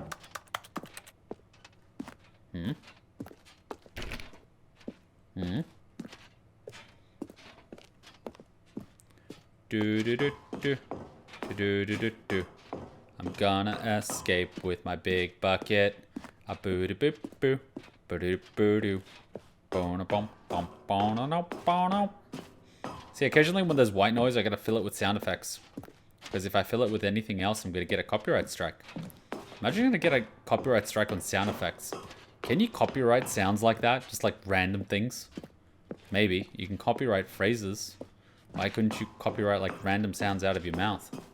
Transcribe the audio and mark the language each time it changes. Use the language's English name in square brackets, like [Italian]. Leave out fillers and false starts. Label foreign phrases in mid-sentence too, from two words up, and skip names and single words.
[English] Do do do do do do do do. I'm gonna escape with my big bucket. A boo doo boo boo boo doo boo doo. Bom bom bom bom no bom. See, occasionally when there's white noise, I gotta fill it with sound effects. Because if I fill it with anything else, I'm gonna get a copyright strike. Imagine gonna get a copyright strike on sound effects. Can you copyright sounds like that? Just like random things? Maybe. You can copyright phrases. Why couldn't you copyright like random sounds out of your mouth?